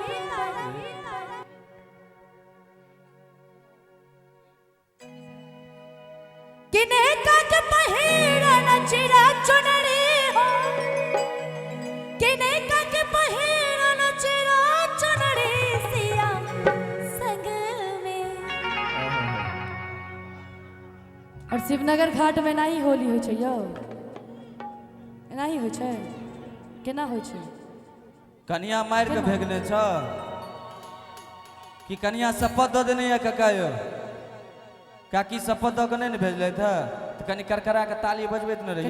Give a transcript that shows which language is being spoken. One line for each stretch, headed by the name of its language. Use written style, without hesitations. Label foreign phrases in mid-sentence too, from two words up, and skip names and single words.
Maithili: किनका के पहिरन चिरा चुनरी हो, किनका के पहिरन चिरा चुनरी सिया संग में। और शिवनगर घाट में नहीं होली होइ छै यौ, नहीं होइ छै, केना होइ छै? कनिया मार के भेगने छ कि कनिया शपथ दऽ देने या कका यो? काकी शपथ दऽ के नहीं भेजले था तो कनी करकरा के ताली बजबैत न रहियो।